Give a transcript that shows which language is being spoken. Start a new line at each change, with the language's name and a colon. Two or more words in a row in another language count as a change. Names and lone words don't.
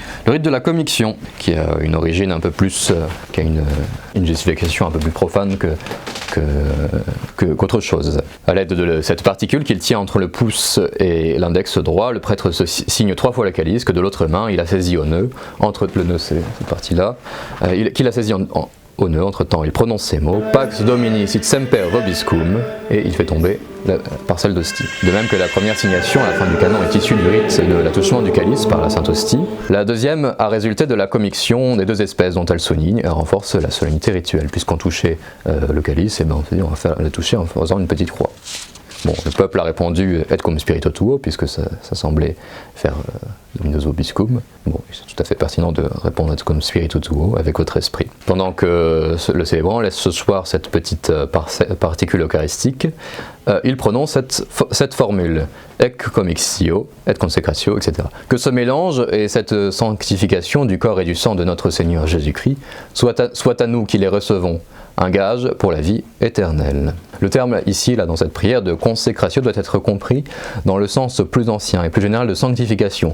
French: Le rite de la commiction, qui a une origine un peu plus, qui a une justification un peu plus profane qu'autre chose. À l'aide de cette particule qu'il tient entre le pouce et l'index droit, le prêtre se signe 3 fois la calice que de l'autre main il a saisi au nœud, entre le nœud c'est cette partie-là, qu'il a saisi au nœud, entre-temps il prononce ces mots,
Latin: Pax Domini sit semper vobiscum,
French: et il fait tomber la parcelle d'hostie. De même que la première signation à la fin du canon est issue du rite de l'attouchement du calice par la Sainte Hostie, la deuxième a résulté de la commiction des 2 espèces dont elle souligne et renforce la solennité rituelle. Puisqu'on touchait le calice, on va la toucher en faisant une petite croix. Bon, le peuple a répondu
Latin: et cum spirito tuo,
French: puisque ça semblait faire
Latin: Dominus vobiscum.
French: Bon, c'est tout à fait pertinent de répondre
Latin: et cum spirito tuo
French: avec votre esprit. Pendant que le célébrant laisse ce soir cette petite particule eucharistique, il prononce cette formule,
Latin: ec commixtio, et consecratio,
French: etc. Que ce mélange et cette sanctification du corps et du sang de notre Seigneur Jésus-Christ soit à nous qui les recevons, un gage pour la vie éternelle. Le terme ici, là, dans cette prière de consécration doit être compris dans le sens plus ancien et plus général de sanctification.